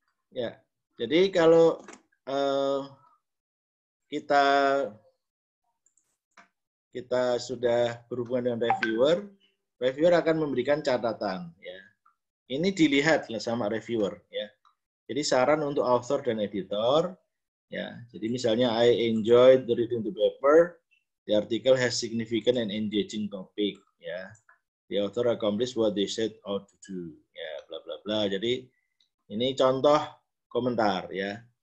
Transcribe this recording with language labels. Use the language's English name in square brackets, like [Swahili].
[Indonesian] Ya, jadi kalau kita sudah berhubungan dengan reviewer akan memberikan catatan. Ya, ini dilihat sama reviewer. Ya, jadi saran untuk author dan editor. Ya, jadi misalnya [English] I enjoyed the reading the paper. The article has significant and engaging topic. Ya, the author accomplished what they set out to do. Ya, bla bla bla. [Indonesian] Jadi ini contoh komentar ya.